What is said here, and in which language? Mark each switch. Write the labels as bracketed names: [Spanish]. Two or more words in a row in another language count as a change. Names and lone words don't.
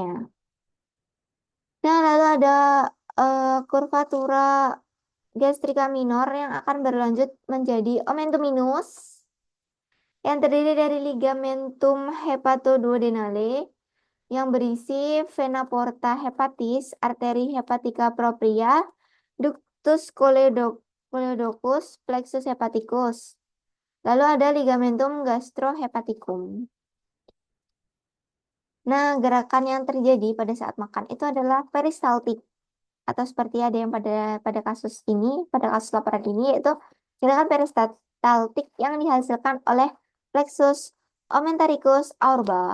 [Indonesian] Nah, lalu ada kurvatura gastrika minor yang akan berlanjut menjadi [Latin] omentum minus [Indonesian] yang terdiri dari [Latin] ligamentum hepatoduodenale [Indonesian] yang berisi [Latin] vena porta hepatis, [Indonesian] arteri [Latin] hepatica propria, ductus coledochus, plexus hepaticus. [Indonesian] Lalu ada [Latin] ligamentum gastrohepaticum. [Indonesian] Nah, gerakan yang terjadi pada saat makan itu adalah peristaltik atau seperti ada yang pada kasus ini, pada kasus laporan ini yaitu gerakan peristaltik yang dihasilkan oleh [Latin] plexus omentaricus aorba.